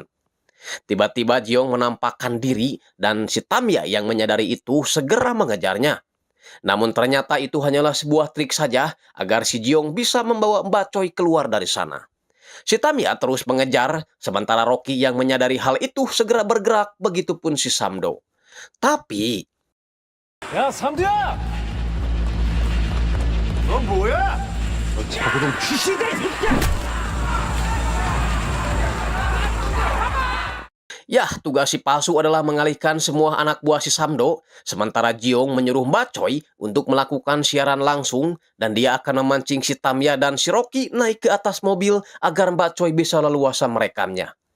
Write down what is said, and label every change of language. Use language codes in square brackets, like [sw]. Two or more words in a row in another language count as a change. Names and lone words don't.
[id] Tiba-tiba Jiong menampakkan diri dan si Tamya yang menyadari itu segera mengejarnya. Namun ternyata itu hanyalah sebuah trik saja agar si Jiong bisa membawa Mbak Choi keluar dari sana. Si Tamya terus mengejar, sementara Rocky yang menyadari hal itu segera bergerak, begitupun si Samdo. Tapi... [ko] 야, 삼두야! 너 뭐야? 너 자고동 귀신이다, 이 새끼야! [id] Ya, tugas si Palsu adalah mengalihkan semua anak buah si Samdo, sementara Jiong menyuruh Mbak Choi untuk melakukan siaran langsung, dan dia akan memancing si Tamya dan si Rocky naik ke atas mobil agar Mbak Choi bisa leluasa merekamnya.